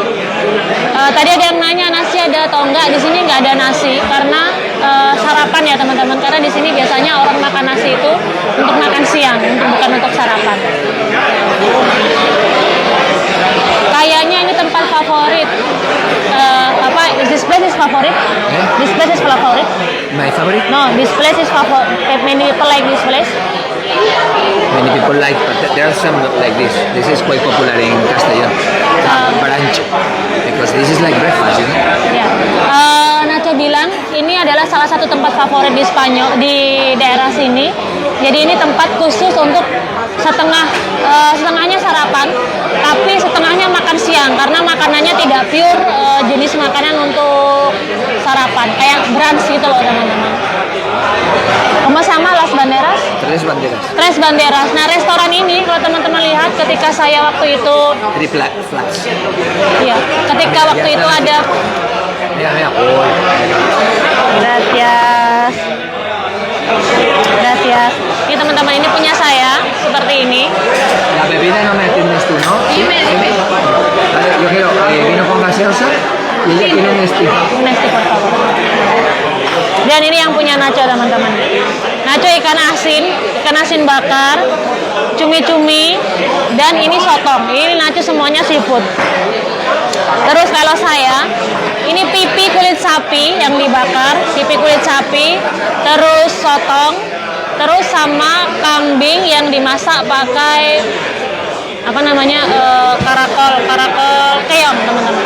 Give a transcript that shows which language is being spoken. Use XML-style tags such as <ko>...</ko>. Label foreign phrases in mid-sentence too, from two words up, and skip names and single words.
<id>Tadi ada yang nanya nasi ada atau enggak? Di sini nggak ada nasi karena sarapan ya, teman-teman. Karena di sini biasanya orang makan nasi itu untuk makan siang, bukan untuk sarapan. Kayaknya ini tempat favorit.</id> <en>This place is favorite? This place is favorite? My favorite? No, this place is favorite. Many people like this place. Many people like, but there are some not like this. This is quite popular in Castellón. Brunch, because this is like breakfast, you know.</en> <id>Ya. Nacho bilang ini adalah salah satu satu tempat favorit di Spanyol di daerah sini. Jadi ini tempat khusus untuk setengahnya sarapan, tapi setengahnya makan siang karena makanannya tidak pure jenis makanan untuk sarapan, kayak brunch gitu loh teman-teman. Sama sama Las Banderas.</id> <es>Tres banderas. Tres Banderas.</es> <id>Nah, restoran ini kalau teman-teman lihat ketika saya waktu itu,</id> <en>Triple flats.</en> <id>iya, ketika waktu itu ada.</id> <es>Mira, mira. Oh, Gracias. Gracias.</es> <id>Ini teman-teman, ini punya saya seperti ini.</id> <es>la bebida no me entiendes tú, ¿no? Dime, dime. Vale, yo quiero vino con gaseosa y ella tiene un stick. Nesti, por favor.</es> <id>Dan ini yang punya Nacho teman-teman. Nacho ikan asin bakar, cumi-cumi, dan ini sotong. Ini Nacho semuanya seafood. Terus kalau saya, ini pipi kulit sapi yang dibakar, pipi kulit sapi, terus sotong, terus sama kambing yang dimasak pakai apa namanya karakol keong teman-teman.</id>